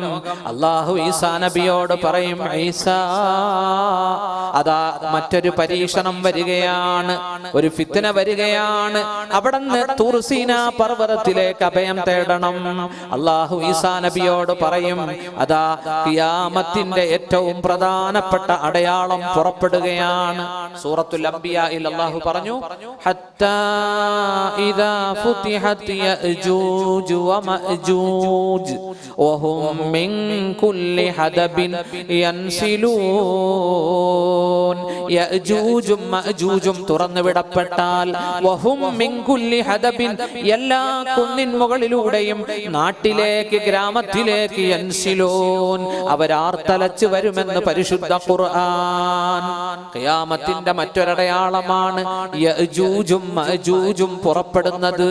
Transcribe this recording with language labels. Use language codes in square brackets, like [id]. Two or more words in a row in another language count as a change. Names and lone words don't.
[ml] അല്ലാഹു ഈസാ നബിയോട് പറയും, ഈസാ അതാ മറ്റൊരു പരീക്ഷണം വരികയാണ്, ഒരു ഫിത്ന വരികയാണ്. അവിടുന്ന് തൂർ സീനാ പർവ്വതത്തിലേക്ക് അഭയം തേടണം. അല്ലാഹു ഈസാ നബിയോട് പറയും, അതാ ഖിയാമത്തിന്റെ ഏറ്റവും പ്രധാനപ്പെട്ട അടയാളം പുറപ്പെടുകയാണ്. സൂറത്തുൽ അംബിയായിൽ അല്ലാഹു പറഞ്ഞു, [ar] إذا فتحت يأجوج ومأجوج وهم من كل حدب ينسلون. [ml] യഅജൂജും മഅജൂജും തുറന്നു വിടപ്പെട്ടാൽ [ar] وهم من كل حدب, [ml] എല്ലാ കുന്നിൻ മുകളിലൂടെയും നാട്ടിലേക്ക് ഗ്രാമത്തിലേക്ക് യൻസിലൂൻ, അവരാർത്തലച്ച് വരുമെന്ന് പരിശുദ്ധ ഖുർആൻ. ഖിയാമത്തിന്റെ മറ്റൊരടയാളമാണ് യഅജൂജും മഅജൂജും പുറപ്പെടുന്നത്.